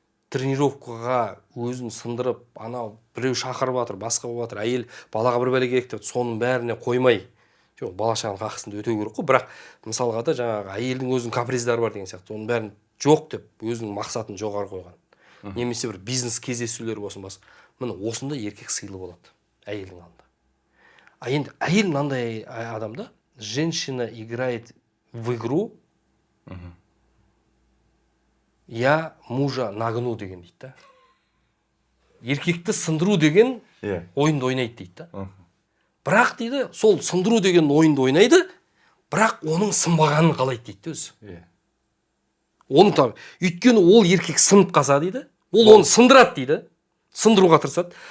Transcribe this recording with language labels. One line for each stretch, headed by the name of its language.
Kazakh: Тренировкаға өзін сындырып, анау біреу шақырып жатыр, басқа болып жатыр, әйел балаға бір бәле керек деп, соның бәріне қоймай, бала-шағаның ақысын өтеу керек қой. Бірақ мысалға да жаңағы әйелдің өзінің каприздары бар деген сияқты. Оның бәрін жоқ деп өзінің мақсатын жоғары қойған. Немесе бір бизнес кездесулер болсын басқа. Міне осында еркек сыйлы болады әйелдің алдында. Енді әйел мынандай адамда,
Russian: женщина играет в игру, я мужа нагну
Kazakh: деген дейді да. Еркекті сындыру деген ойынды ойнайды дейді да. Бірақ дейді, сол сындыру деген ойынды ойнайды, бірақ оның сынбағанын қалайды дейді өзі. Оның таbi, өйткені ол еркек сынып қалса дейді, ол оны сындырады дейді, сындыруға тырысады.